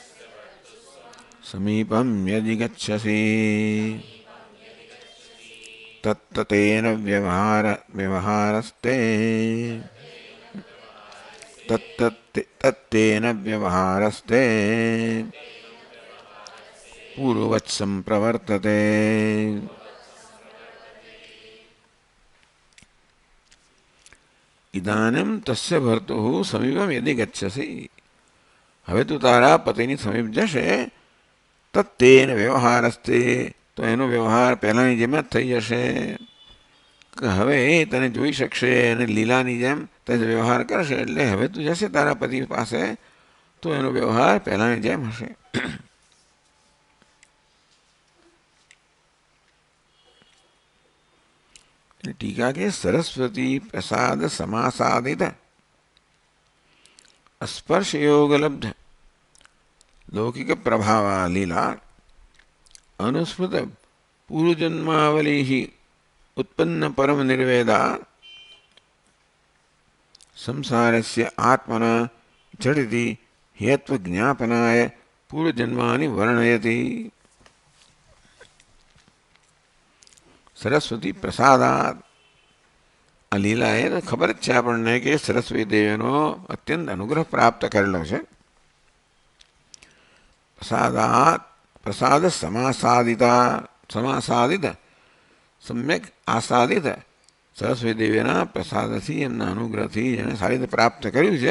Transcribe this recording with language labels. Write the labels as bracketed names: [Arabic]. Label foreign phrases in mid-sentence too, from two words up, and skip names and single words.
[Sanskrit] સમીપમ યદિ ગચ્છસી तत्तेन व्यवहारस्ते तत्तेन व्यवहारस्ते पूर्ववत् संप्रवर्तते। इदानीं तस्य भर्तुः समीपं यदि गच्छसि, [Gujarati] હવે તું તારા પતિની સમીપ જશે, [Sanskrit] તત્તેન વ્યવહારસ્તે, [Gujarati] તો એનો વ્યવહાર પહેલાંની જેમ જ થઈ જશે. હવે તને જોઈ શકશે અને લીલાની જેમ તે વ્યવહાર કરશે. એટલે હવે તું જશે તારા પતિ પાસે તો એનો વ્યવહાર પહેલાંની જેમ હશે. [Sanskrit] टीका के सरस्वती प्रसाद समासादित स्पर्श योग लब्ध लौकिक प्रभाव लीला अनुस्मृत पूर्व जन्मावली ही उत्पन्न परम निर्वेदा संसारस्य आत्मना झटिति हेत्व ज्ञापनाय पूर्व जन्मानि वर्णयति. સરસ્વતી પ્રસાદાત, [Gujarati] આ લીલા એ ખબર જ છે આપણને કે સરસ્વતી દેવીનો અત્યંત અનુગ્રહ પ્રાપ્ત કરેલો છે. [Sanskrit] પ્રસાદાત, પ્રસાદ સમાસાદિતા, સમાસાદિત સમ્યક આસાદિત, [Gujarati] સરસ્વતી દેવીના પ્રસાદથી એમના અનુગ્રહથી જેને સારી રીતે પ્રાપ્ત કર્યું છે.